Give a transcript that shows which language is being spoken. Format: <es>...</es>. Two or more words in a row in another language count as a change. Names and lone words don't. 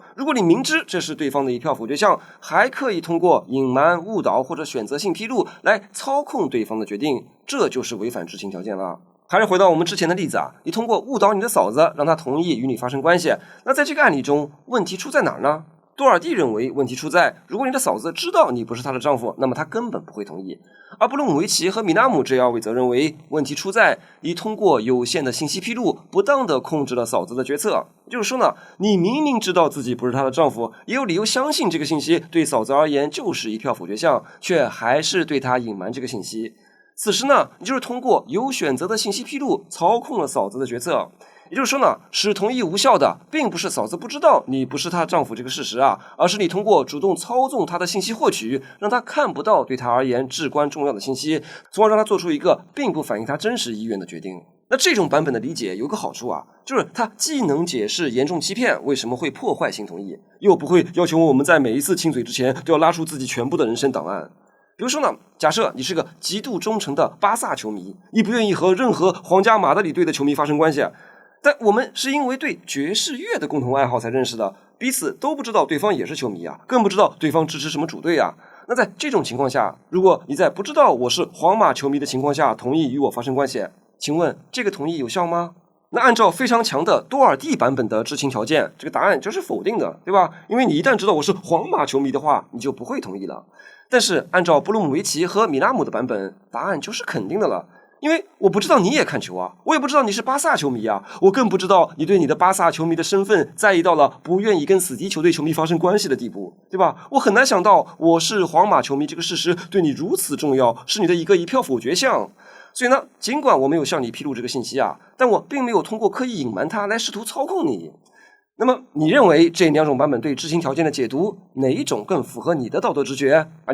<zh>如果你明知這是對方的一票否決項，還可以通過隱瞞、誤導或者選擇性披露來操控對方的決定，這就是違反知情條件了。還是回到我們之前的例子啊，你通過誤導你的嫂子，讓她同意與你發生關係，那在這個案例中，問題出在哪兒呢？多爾蒂認為問題出在，如果你的嫂子知道你不是她的丈夫，那麼她根本不會同意。而布洛姆維奇和米拉姆這二位則認為，問題出在你通過有限的信息披露，不當地控制了嫂子的決策。就是說呢，你明明知道自己不是她的丈夫，也有理由相信這個信息對嫂子而言就是一票否決項，卻還是對她隱瞞這個信息。此時呢，你就是通過有選擇的信息披露，操控了嫂子的決策。也就是說呢，使同意無效的，並不是嫂子不知道你不是她丈夫這個事實啊，而是你通過主動操縱她的信息獲取，讓她看不到對她而言至關重要的信息，從而讓她做出一個並不反映她真實意願的決定。那這種版本的理解有個好處啊，就是它既能解釋嚴重欺騙為什麼會破壞性同意，又不會要求我們在每一次親嘴之前都要拉出自己全部的人生檔案。比如說呢，假設你是個極度忠誠的巴薩球迷，你不願意和任何皇家馬德里隊的球迷發生關係，但我們是因為對爵士樂的共同愛好才認識的，彼此都不知道對方也是球迷啊，更不知道對方支持什麼主隊啊。那在這種情況下，如果你在不知道我是皇馬球迷的情況下同意與我發生關係，請問這個同意有效嗎？那按照非常強的多爾蒂版本的知情條件，這個答案就是否定的，对吧？因為你一旦知道我是皇馬球迷的話，你就不會同意了。但是按照布洛姆維奇和米拉姆的版本，答案就是肯定的了。因為我不知道你也看球啊，我也不知道你是巴薩球迷啊，我更不知道你对你的巴薩球迷的身份在意到了不願意跟死敵球隊球迷發生關係的地步，對吧？我很難想到我是皇馬球迷這個事實對你如此重要，是你的一個一票否決項。所以呢，儘管我沒有向你披露這個信息啊，但我並沒有通過刻意隱瞞它來試圖操控你。那麼你認為這兩種版本對知情條件的解讀，哪一種更符合你的道德直覺啊？</zh>